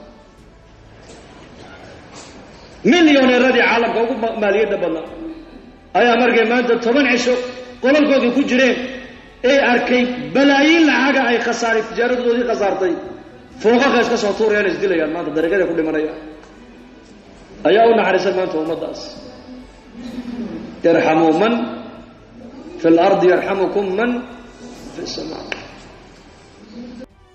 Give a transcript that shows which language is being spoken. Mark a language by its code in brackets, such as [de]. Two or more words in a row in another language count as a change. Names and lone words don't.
[so] milyoneeradii caalamka ugu maaliyadda badnaa ayaa markay maanta 10 cisho qolalkoodii ku jireen ee arkay balaayiin lacaga ay khasaaray tijaaradoodii khasaartay fooqaqa iska soo tuurayaan isdilayaan maanta dariiqada ku dhimanaya ayaa u naxariisan maanta ummadaas [ar] ارحموا من في الأرض يرحمكم من في السماء